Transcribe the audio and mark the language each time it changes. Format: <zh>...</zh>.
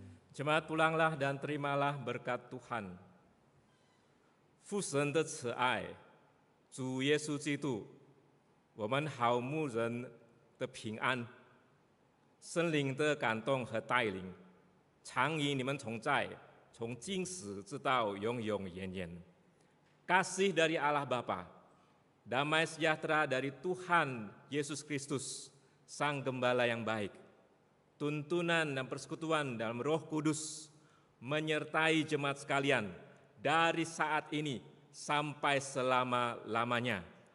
<id>Jemaat pulanglah dan terimalah berkat Tuhan.</id> <zh>父神的慈爱，主耶稣基督，我们好牧人的平安，圣灵的感动和带领，常与你们同在，从今时直到永永远远。</zh> <id>Kasih dari Allah Bapa, damai sejahtera dari Tuhan Yesus Kristus, Sang Gembala yang baik, tuntunan dan persekutuan dalam Roh Kudus menyertai jemaat sekalian dari saat ini sampai selama-lamanya.</id>